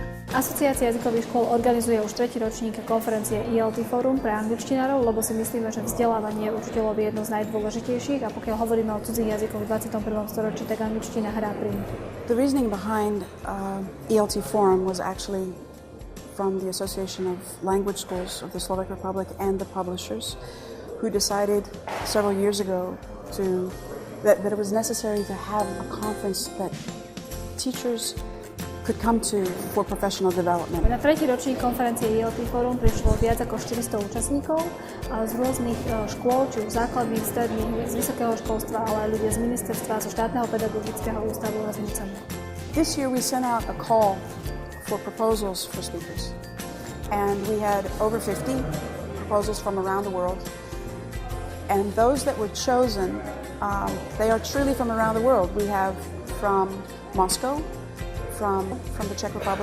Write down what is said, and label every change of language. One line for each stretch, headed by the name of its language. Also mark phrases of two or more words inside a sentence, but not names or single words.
Slovak: Asociácia jazykových škôl organizuje už tretí ročník konferencie ELT Fórum pre angličtinárov, lebo si myslíme, že vzdelávanie učiteľov je jedno z najdôležitejších a pokiaľ hovoríme o cudzích jazykoch v 21. storočí, tak angličtina hrá pri nich.
English: The reasoning behind ELT Forum was actually from the Association of Language Schools of the Slovak Republic and the publishers, who decided several years ago that it was necessary to have a conference that teachers could come to for professional development.
Slovak: Na tretí ročník konferencie ELT Forum prišlo viac ako 400 účastníkov z rôznych škôl, či už základných, stredných, z vysokého školstva, ale aj ľudia z ministerstva, zo štátneho pedagogického ústavu a z NUCEMu.
English: This year we sent out a call for proposals for speakers, and we had over 50 proposals from around the world. And those that were chosen, they are truly from around the world. We have from Moscow, from the Czech Republic.